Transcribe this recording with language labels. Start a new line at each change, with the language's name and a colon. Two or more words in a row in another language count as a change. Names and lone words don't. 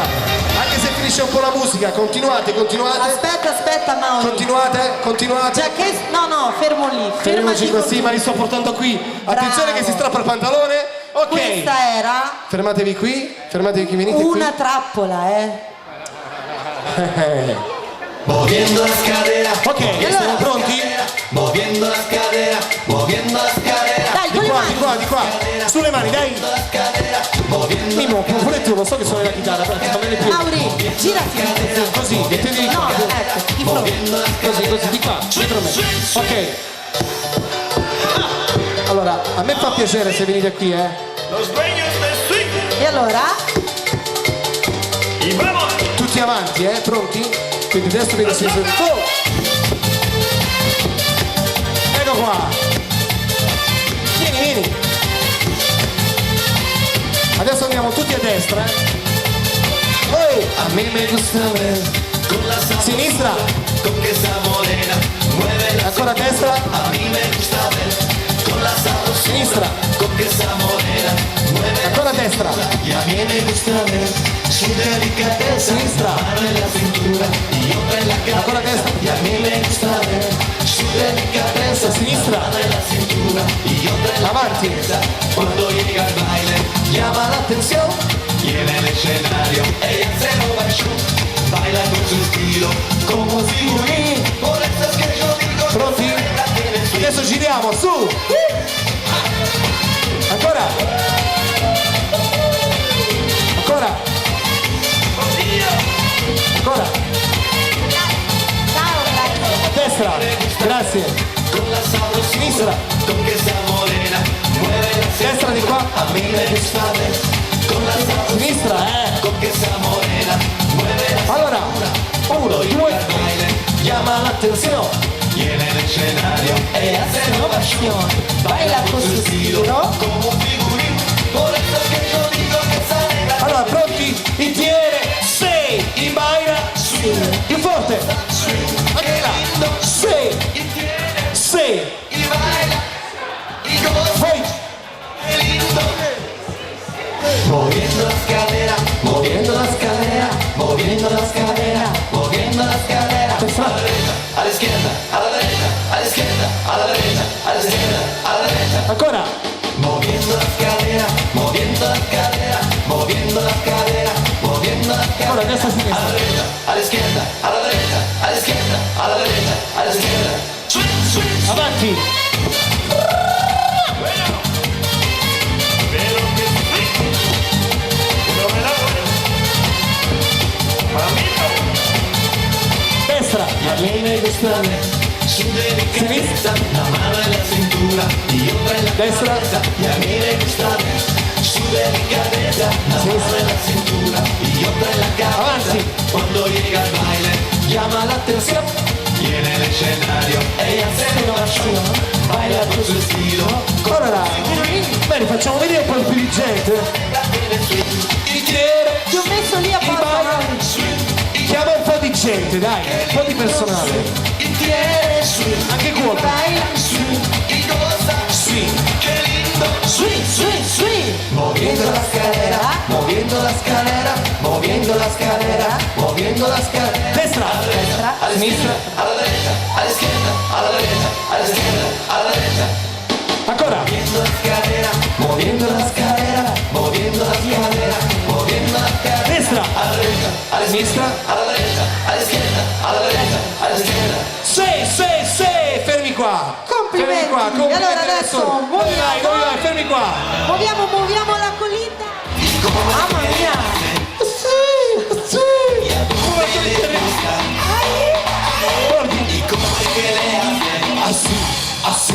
Italian: Anche se finisce un po' la musica, continuate. Aspetta Mauro. Continuate. Già che no, fermo lì. Fermiamoci così, ma li sto portando qui. Attenzione che si strappa il pantalone. Ok. Questa era Fermatevi qui, venite una trappola,
Spanish: Moviendo las caderas,
Italian: qui. Ok, siamo pronti?
Spanish: moviendo las caderas, moviendo las caderas,
Italian: Dai, con le mani. Di qua. Sulle mani, dai. Mimo, pure tu, lo so che suoni la chitarra, però ti fa bene più. Mauri, girati. Così, mettete di No, qua. ecco, di fronte. Così, di qua, dietro me. Ok. Allora, a me fa piacere se venite qui,
Spanish: los dueños del swing,
Italian: E allora?
Spanish: y vamos.
Italian: Tutti avanti, pronti? Quindi adesso vedo se sono. Oh! Ecco qua! Vieni! Adesso andiamo tutti a destra, Oh!
Spanish: A mí me gusta ver. Con la
Italian: Sinistra.
Spanish: con que esa morena mueve la
Italian: Ancora destra.
Spanish: A mí me gusta ver. Con la sabrosura
Italian: Sinistra.
Spanish: con que esa morena mueve
Italian: Ancora destra.
Spanish: y a mí me gusta ver su delicadeza.
Italian: Sinistra.
Spanish: Mano en la cintura y otra en la cabeza.
Italian: Ancora destra.
Spanish: Y a mí me gusta ver su delicadeza.
Italian: Sinistra.
Spanish: Mano en la cintura y otra en la
Italian: Avanti.
Spanish: cabeza. Cuando llega el baile llama la atención y en el escenario ella se roba el show. Baila con su estilo como figurín. Por eso es que yo digo
Italian: Pronti?
Spanish: la tiene su
Italian: Adesso giriamo, su. Ancora. Ancora. Ancora. Destra. Grazie.
Spanish: con la sabrosura
Italian: Sinistra.
Spanish: con que esa morena mueve la
Italian: Destra di qua.
Spanish: A mí me gusta ver con la sabrosura
Italian: Sinistra,
Spanish: con que esa morena mueve la
Italian: Allora. 1, 2.
Spanish: al baile llama la atención y en el escenario ella se roba el show. Baila con su estilo como un figurín. Por eso es que yo digo que esa negra
Italian: Allora, pronti? In tiere. 6. In baila. Più forte. Ancora. 6.
Spanish: y tiene
Italian: 6.
Spanish: y baila y goza.
Italian: Poi.
Spanish: Qué lindo. Moviendo las caderas, moviendo las caderas, moviendo las caderas, moviendo las caderas. A la izquierda, a la derecha, a la izquierda, a la derecha, a la izquierda, a la derecha.
Italian: Ancora.
Spanish: Moviendo las caderas, moviendo las caderas, moviendo las caderas, moviendo las
Italian: Ora,
Spanish: caderas.
Italian: destra,
Spanish: A la
Italian: sinistra.
Spanish: derecha, a la izquierda, a la derecha, a la izquierda, a la derecha, a la izquierda. Swing, swing, swing.
Italian: Avanti. Destra.
Spanish: Y a mí me gusta ver su delicadeza, la mano en la cintura y otra en la
Italian: Destra.
Spanish: cabeza. Y a mí me gusta ver su delicadeza, la mano en la cintura y otra en la cabeza.
Italian: Avanti.
Spanish: Cuando llega el baile llama la atención y en el escenario ella se roba el show. Baila con su estilo,
Italian: Allora. Bene, facciamo vedere un po' più di gente.
Spanish: la tiene swing.
Italian: In tiere. Ti ho messo lì In apposta.
Spanish: baila.
Italian: Chiama un po' di gente, dai. Un po' di personale.
Spanish: Y tiene swing,
Italian: Anche quota.
Spanish: Baila. swing y goza. Swing. Qué lindo. Swing, swing, swing. Moviendo las caderas, moviendo las caderas, moviendo las caderas, moviendo las caderas.
Italian: Destra.
Spanish: A la
Italian: Sinistra.
Spanish: a la derecha, a la izquierda, a la derecha, a la izquierda, a la derecha.
Italian: Ancora.
Spanish: Moviendo las caderas, moviendo las caderas, moviendo las caderas, moviendo las caderas.
Italian: Destra.
Spanish: A la derecha, a la
Italian: Sinistra.
Spanish: a la derecha, a la izquierda, a la derecha, a la izquierda.
Italian: 6, 6, 6. Fermi qua. Complimenti. Fermi qua. Complimenti. Allora adesso Dove vai? Dove vai? Fermi qua. Muoviamo la colita. Mamma mia.
Spanish: Así, así.